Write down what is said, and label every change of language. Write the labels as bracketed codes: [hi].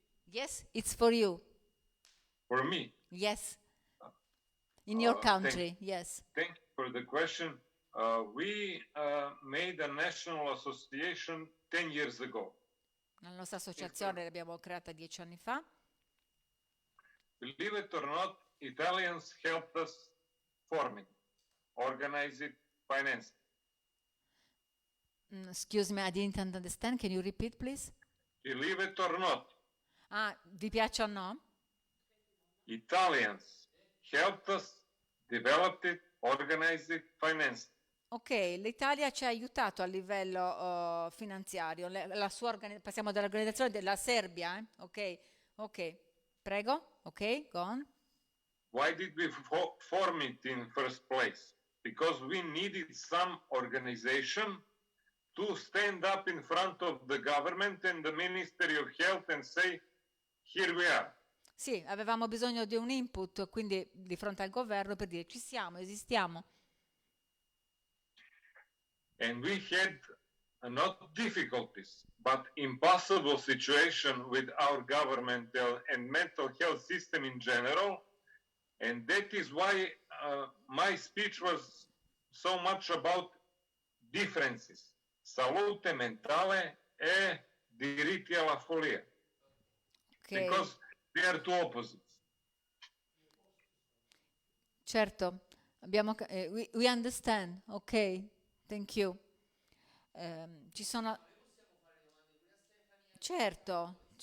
[en] Yes, it's for you. For me. Yes. In your Thank country, yes. you for the question. We made a national association 10 years ago. [it] La nostra associazione l'abbiamo creata 10 anni fa. [en] Believe it or not, Italians helped us form it, organize it, finance it. Excuse me, I didn't understand. Can you repeat, please? Believe it or not, [it] Ah, vi piace o no? [en] Italians helped us develop it, organize it, finance it. [it] Ok, l'Italia ci ha aiutato a livello finanziario. Passiamo dall'organizzazione della Serbia, Ok, prego. [en] Ok, go on. Why did we form it in first place? Because we needed some organization to stand up in front of the government and the Ministry of Health and say, here we are. [it] Sì, avevamo bisogno di un input, quindi di fronte al governo per dire ci siamo, esistiamo. [en] And we had not difficulties, but impossible situation with our governmental and mental health system in general. And that is why my speech was so much about differences. [it] Salute mentale e diritti alla follia. [en] Okay. Because they are two opposites. Certo, we understand, ok, thank you. [it] Ci sono... Certo.